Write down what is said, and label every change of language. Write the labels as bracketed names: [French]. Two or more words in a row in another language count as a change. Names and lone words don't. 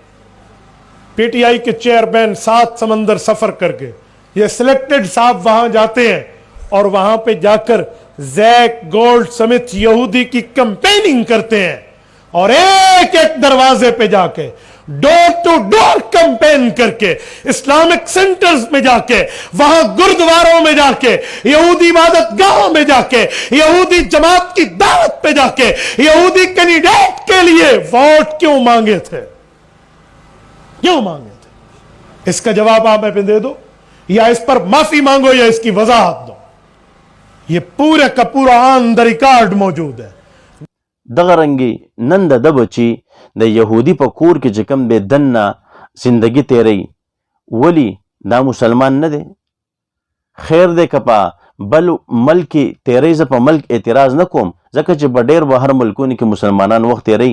[Urdu] پی ٹی آئی کے چیئرمین 7 سمندر سفر کرکے یہ سلیکٹڈ صاحب وہاں جاتے ہیں اور وہاں پہ جا کر جیک گولڈ اسمتھ یہودی کی کیمپیننگ کرتے ہیں، اور ایک ایک دروازے پہ جا کے [English] door to door campaign [Urdu] کرکے [English] Islamic centers [Urdu] میں جا کے، وہاں گوردواروں میں جا کے، یہودی عبادت گاہوں میں جا کے، یہودی جماعت کی دعوت پہ جا کے یہودی کینڈیڈیٹ کے لیے ووٹ کیوں مانگے تھے? کیوں مانگے تھے? اس کا جواب آپ ہمیں دے دو، یا اس پر معافی مانگو، یا اس کی وضاحت دو. یہ پورے کا پورا [English] on the record [Urdu] موجود ہے. [Pashto] دغه رنګې نن د ده بچي د یهودي په کور کې چې کوم دی دننه زندګي تیروي، ولي دا مسلمان نه دی؟ خیر دی که په بل ملک کې تیروي، زه په ملک اعتراض نه کوم، ځکه چې په ډېر بهر ملکونو کې مسلمانان وخت تیروي.